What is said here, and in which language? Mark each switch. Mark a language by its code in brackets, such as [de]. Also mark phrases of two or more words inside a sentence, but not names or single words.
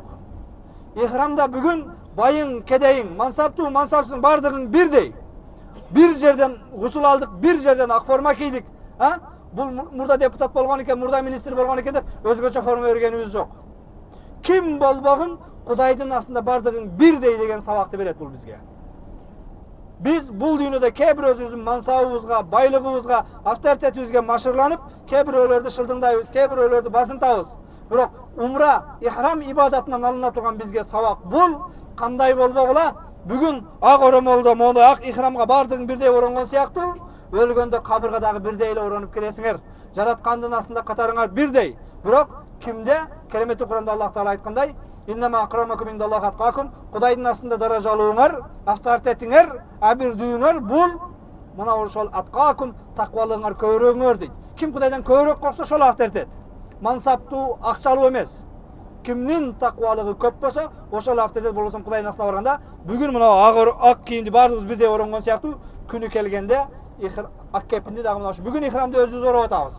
[ky] Ихрамда бүгүн байың, кедейиң, мансаптуу, мансапсың бардыгың бирдей. Bir жерден гусул алдык, bir жерден ак форма кийдик. Бул мурда депутат болгон экен, мурда министр болгон экен деп өзгөчө форма бергенибиз жок. Ким болбогун Кудайдын астында бардыгың бирдей деген сабакты берет бул бизге. Биз бул дүйнөдө kээ бир өзүбүздүн мансабыбызга, байлыгыбызга, авторитетибизге машырланып, кээ бирөөлөрдү шылдыңдайбыз, кээ бирөөлөрдү басынтабыз. Бирок умра, ихрам ибадатынан алына турган бизге сабак бул кандай болбогула? Бүгүн ак оромолдо, мону ак ихрамга бардыгың бирдей оронгон сыяктуу, өлгөндө кабырга дагы бирдей эле оронуп келесиңер. Жараткандын астында катарыңар бирдей. Бирок кимде? Кереметтүү Куранда Аллах Таала айткандай, [ar] إنما أكرمكم عند الله أتقاكم. [ky] Кудайдын астында даражалууңар, авторитетиңер, абирдүүңөр бул мына ошол аткакум, таквалыгыңар көбүрөөңөр дейт. Ким Кудайдан көбүрөөк корксо ошол авторитет. Мансаптуу, акчалуу эмес. Кимдин таквалыгы көп болсо, ошол авторитет болсо Кудайдын астына барганда, бүгүн мына ак кийимди бардыгыбыз бирдей оронгон сыяктуу күнү келгенде ак кепинди дагы мына бүгүн ихрамды өзүбүз ороп атабыз.